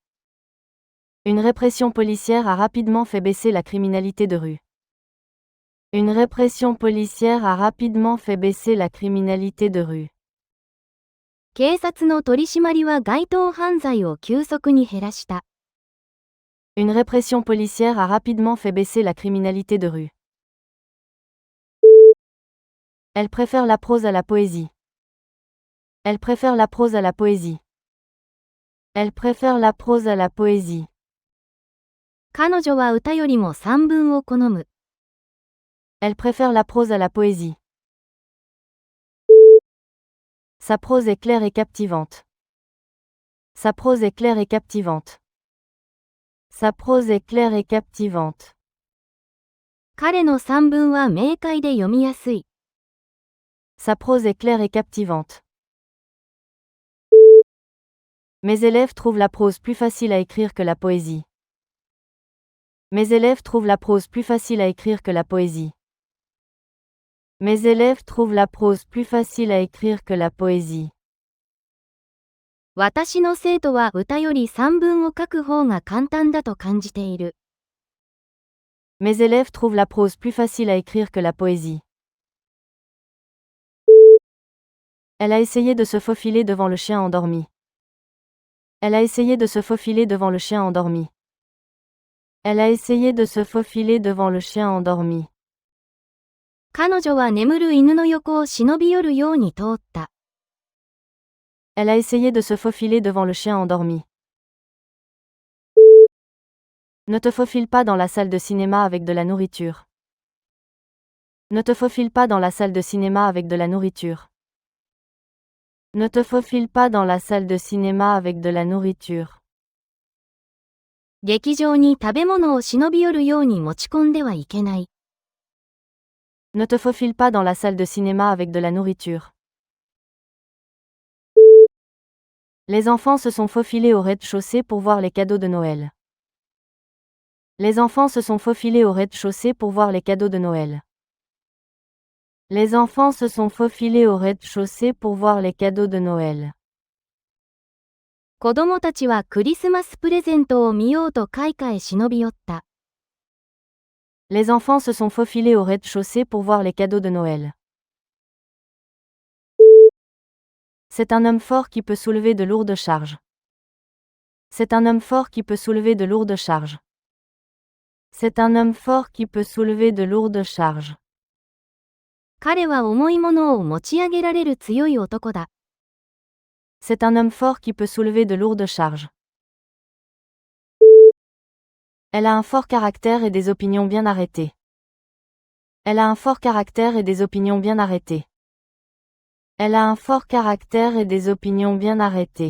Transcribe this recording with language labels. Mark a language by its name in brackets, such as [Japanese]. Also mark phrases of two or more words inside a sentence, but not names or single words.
[French] Une répression policière a rapidement fait baisser la criminalité de rue. Une répression policière a rapidement fait baisser la criminalité de rue. [Japanese] 警察の取り締まりは街頭犯罪を急速に減らした。 [French] Une répression policière a rapidement fait baisser la criminalité de rue. Elle préfère la prose à la poésie. Elle préfère la prose à la poésie. Elle préfère la prose à la poésie. [Japanese] 彼女は歌よりも散文を好む。 [French] Elle préfère la prose à la poésie. Sa prose est claire et captivante. Sa prose est claire et captivante. Sa prose est claire et captivante. [Japanese] 彼の散文は明快で読みやすい。 [French] Sa prose est claire et captivante. Mes élèves trouvent la prose plus facile à écrire que la poésie. Mes élèves trouvent la prose plus facile à écrire que la poésie. Mes élèves trouvent la prose plus facile à écrire que la poésie. [Japanese] 私の生徒は歌より散文を書く方が簡単だと感じている。 [French] Mes élèves trouvent la prose plus facile à écrire que la poésie. Elle a essayé de se faufiler devant le chien endormi. Elle a essayé de se faufiler devant le chien endormi. Elle a essayé de se faufiler devant le chien endormi. [Japanese] 彼女は眠る犬の横を忍び寄るように通った。 [French] Elle a essayé de se faufiler devant le chien endormi. Ne te faufile pas dans la salle de cinéma avec de la nourriture. Ne te faufile pas dans la salle de cinéma avec de la nourriture. Ne te faufile pas dans la salle de cinéma avec de la nourriture. [Japanese] 劇場に食べ物を忍び寄るように持ち込んではいけない。 [French] Ne te faufile pas dans la salle de cinéma avec de la nourriture. Les enfants se sont faufilés au rez-de-chaussée pour voir les cadeaux de Noël. Les enfants se sont faufilés au rez-de-chaussée pour voir les cadeaux de Noël. Les enfants se sont faufilés au rez-de-chaussée pour voir les cadeaux de Noël. [Japanese] 子供たちはクリスマスプレゼントを見ようと階下へ忍び寄った。 [French] Les enfants se sont faufilés au rez-de-chaussée pour voir les cadeaux de Noël. C'est un homme fort qui peut soulever de lourdes charges. C'est un homme fort qui peut soulever de lourdes charges. C'est un homme fort qui peut soulever de lourdes charges. [Japanese] 彼は重いものを持ち上げられる強い男だ。 [French] C'est un homme fort qui peut soulever de lourdes charges. Elle a un fort caractère et des opinions bien arrêtées. Elle a un fort caractère et des opinions bien arrêtées. Elle a un fort caractère et des opinions bien arrêtées.